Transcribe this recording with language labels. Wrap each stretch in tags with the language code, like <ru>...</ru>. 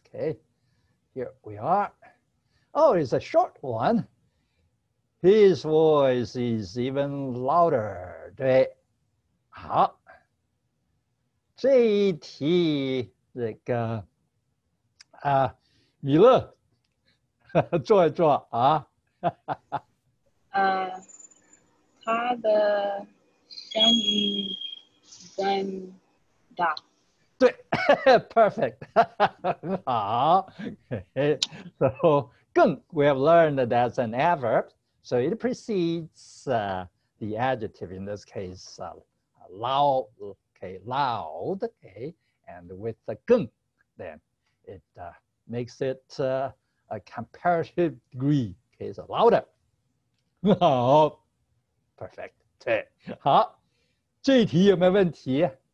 <en>Okay, here we are. Oh, it's a short one. His voice is even louder.</en> <zh>对，好，这一题这个米勒做一做啊。他的声音更大。对，perfect 很好。</zh> <en>Okay. So 更 we have learned that that's an adverb. So it precedes the adjective in this case, loud, okay, loud, okay, and with the 更, then it makes it a comparative degree, okay, so louder.</en> <zh>好 ，perfect， 对，好，这一题有没有问题？</zh>